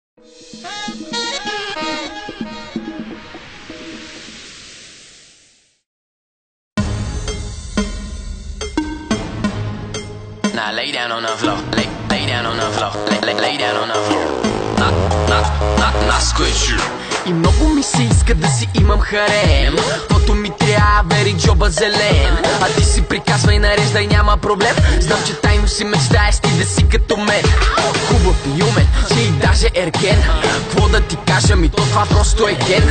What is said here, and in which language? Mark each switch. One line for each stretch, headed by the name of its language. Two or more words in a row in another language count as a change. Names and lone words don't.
English: Now lay down on the floor, lay down on the floor, lay down on the floor. Not squish you.
Bulgarian: И много ми се иска да си имам харем, каквото ми трябва, вери джоба зелен. А ти си приказвай, нареждай, няма проблем. Знам, че тайно си мечтаеш ти да си като мен. Хубав и умен, че и даже ерген. Кво да ти кажа, ми то това просто е ген.